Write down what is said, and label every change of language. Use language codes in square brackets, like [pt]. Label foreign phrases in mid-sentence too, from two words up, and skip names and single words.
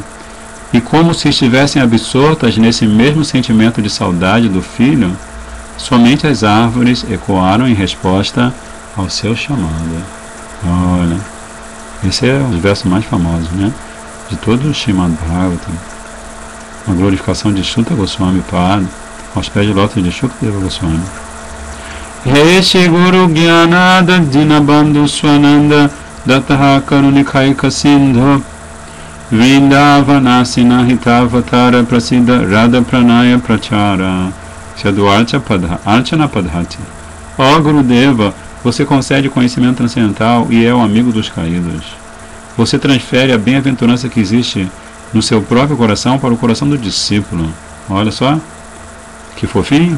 [pt] E como se estivessem absortas nesse mesmo sentimento de saudade do filho, somente as árvores ecoaram em resposta ao seu chamado. Olha, esse é um dos versos mais famosos, né? De todo o Srimad Bhagavatam. Uma glorificação de Shuta Goswami Pada aos pés de lótus de Shukadeva Goswami. [sa] Heshi Guru Gyanada Dinabandhu Swananda Dataha Karunikaika Sindhu Vrindavanasina Hitavatara Prasiddha Radha Pranaya Prachara. [pt] Isso é do Archana Padhati. Ó Gurudeva, você concede conhecimento transcendental e é o amigo dos caídos. Você transfere a bem-aventurança que existe no seu próprio coração para o coração do discípulo. Olha só, que fofinho.